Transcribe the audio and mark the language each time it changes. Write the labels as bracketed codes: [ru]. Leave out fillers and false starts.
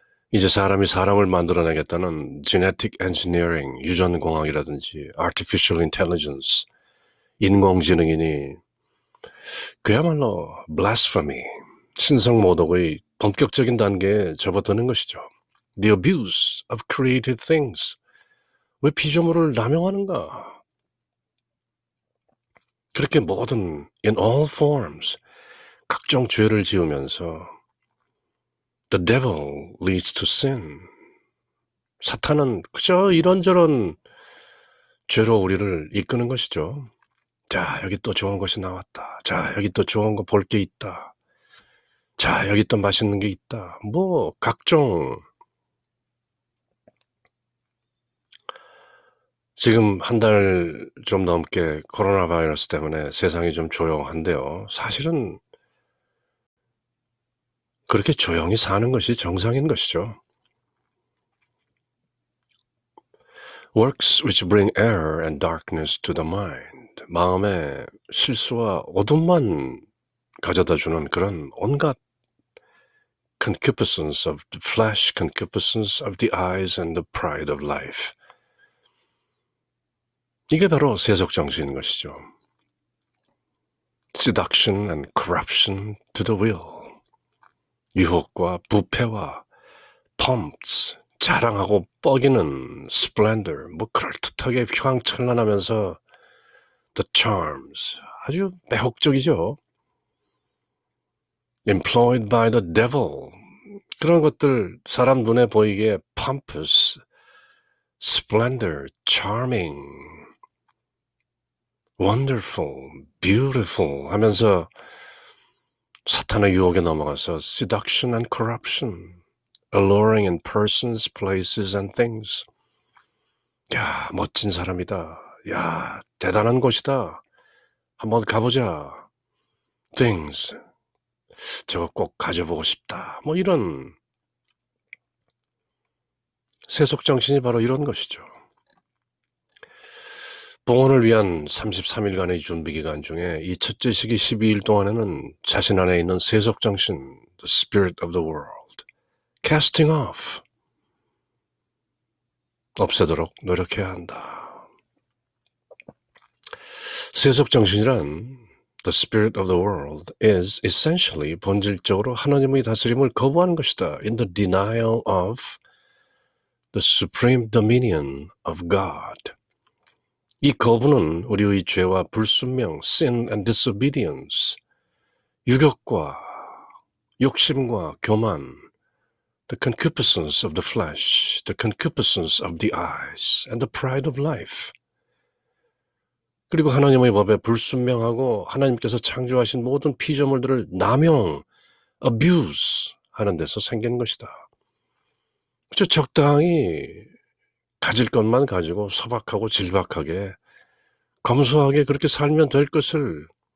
[ko] 이제 사람이 사람을 만들어내겠다는 genetic engineering, 유전공학이라든지 artificial intelligence, 인공지능이니 그야말로 blasphemy, 신성모독의 본격적인 단계에 접어드는 것이죠. [en] The abuse of created things. [ko] 왜 피조물을 남용하는가? 그렇게 모든 [en] in all forms [ko] 각종 죄를 지으면서 [en] the devil leads to sin. [ko] 사탄은 그저 이런저런 죄로 우리를 이끄는 것이죠. 자, 여기 또 좋은 것이 나왔다. 자, 여기 또 좋은 거 볼 게 있다. 자, 여기 또 맛있는 게 있다. 뭐 각종 지금 한 달 좀 넘게 코로나 바이러스 때문에 세상이 좀 조용한데요. 사실은 그렇게 조용히 사는 것이 정상인 것이죠. [en] Works which bring error and darkness to the mind. [ko] 마음에 실수와 어둠만 가져다주는 그런 온갖 [en] concupiscence of the flesh, concupiscence of the eyes and the pride of life. [ko] 이게 바로 세속정신인 것이죠. [en] Seduction and corruption to the will. [ko] 유혹과 부패와 pomps, 자랑하고 뻐기는 splendor, 뭐 그럴듯하게 휘황찬란하면서 [en] the charms, [ko] 아주 매혹적이죠. [en] employed by the devil, [ko] 그런 것들 사람 눈에 보이게 [en] pompous, splendor, charming, wonderful, beautiful [ko] 하면서 사탄의 유혹에 넘어가서 [en] seduction and corruption, alluring in persons, places and things. [ko] 야, 멋진 사람이다. 야, 대단한 곳이다. 한번 가보자. things, 저거 꼭 가져보고 싶다. 뭐 이런 세속정신이 바로 이런 것이죠. 봉헌을 위한 33일간의 준비기간 중에 이 첫째 시기 12일 동안에는 자신 안에 있는 세속정신, [en] the spirit of the world, casting off, [ko] 없애도록 노력해야 한다. 세속정신이란 [en] the spirit of the world is essentially [ko] 본질적으로 하나님의 다스림을 거부하는 것이다. [en] In the denial of the supreme dominion of God. [ko] 이 거부는 우리의 죄와 불순명, [en] sin and disobedience, [ko] 유격과 욕심과 교만, [en] the concupiscence of the flesh, the concupiscence of the eyes, and the pride of life. [ko] 그리고 하나님의 법에 불순명하고 하나님께서 창조하신 모든 피조물들을 남용, abuse 하는 데서 생긴 것이다. 그저 적당히 가질 것만 가지고 소박하고 질박하게 검소하게 그렇게 살면 될 것을